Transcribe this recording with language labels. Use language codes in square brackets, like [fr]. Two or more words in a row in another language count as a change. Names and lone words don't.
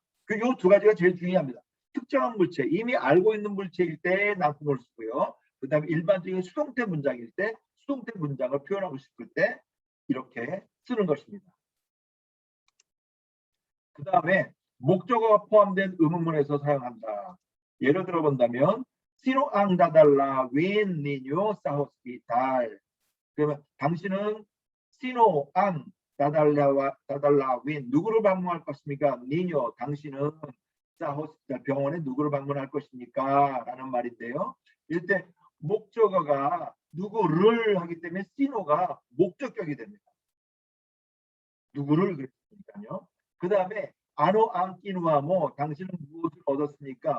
[ko] 이 두 가지가 제일 중요합니다. 특정한 물체, 이미 알고 있는 물체일 때 낭품을 쓰고요. 그 다음에 일반적인 수동태 문장일 때 수동태 문장을 표현하고 싶을 때 이렇게 쓰는 것입니다. 그 다음에 목적어가 포함된 의문문에서 사용한다. 예를 들어 본다면 [tl] Sino ang dadalawin ninyo sa hospital? [ko] 그러면 당신은 [tl] Sino ang dadalawin [ko] 누구를 방문할 것입니까? ninyo 당신은 [tl] sa hospital [ko] 병원에 누구를 방문할 것입니까? 라는 말인데요. 이때 목적어가 누구를 하기 때문에 Sino가 목적격이 됩니다. 누구를 그랬으니까요. 그 다음에 [tl] Ano ang kinuha mo [ko] 당신은 무엇을 얻었습니까?